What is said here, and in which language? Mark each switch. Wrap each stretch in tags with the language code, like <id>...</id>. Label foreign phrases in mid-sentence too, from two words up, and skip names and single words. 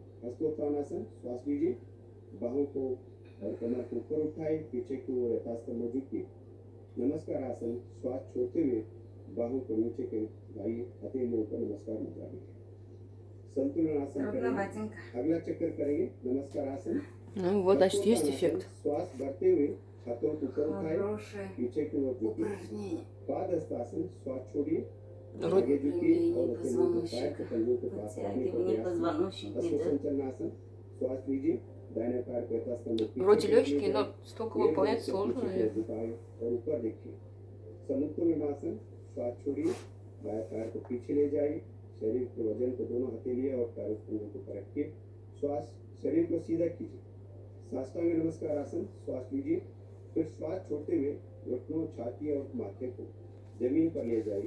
<hi>हस्तोत्तानासन, श्वास लीजिए, बाहों को और कमर को ऊपर उठाए, पीछे की ओर यथास्तंभ झुकिए। नमस्कार आसन, श्वास छोड़ते हुए बाहों को नीचे के लाइए, हथेलियों पर नमस्कार मुद्रा में। संतुलन आसन करेंगे, अगला चक्कर करेंगे। नमस्कार आसन,</hi> <ru>Ну вот, значит, есть эффект.</ru> <hi>श्वास भरते हुए हाथों को ऊपर उठाए, पीछे की ओर झुकिए। पादहस्तासन, श्वास छोड़िए, आगे झुकिए और हथेलियों को पैर के पंजों के पास रखने का प्रयास कीजिए। अश्वसंचलनासन, श्वास लीजिए, दाहिने पैर को यथास्तंभ पीछे</hi> <ru>Вроде</ru> <hi>की ओर</hi> <ru>легкий,</ru> <hi>ले</hi> <ru>но</ru> <hi>जाए,</hi> <ru>столько выполнять</ru> <hi>मेरुदंड को</hi> <ru>сложно.</ru> <hi>पीछे की ओर झुकाए और ऊपर देखिए। संतुलनासन, श्वास छोड़िए, बाएं पैर को पीछे ले जाइए, शरीर के वजन को दोनों हथेलियों और पैरों के ऊपर रखिए, श्वास शरीर को सीधा कीजिए। साष्टांग नमस्कार आसन, श्वास लीजिए, फिर श्वास छोड़ते हुए घुटनों, छाती और माथे को जमीन पर ले जाइए।</hi>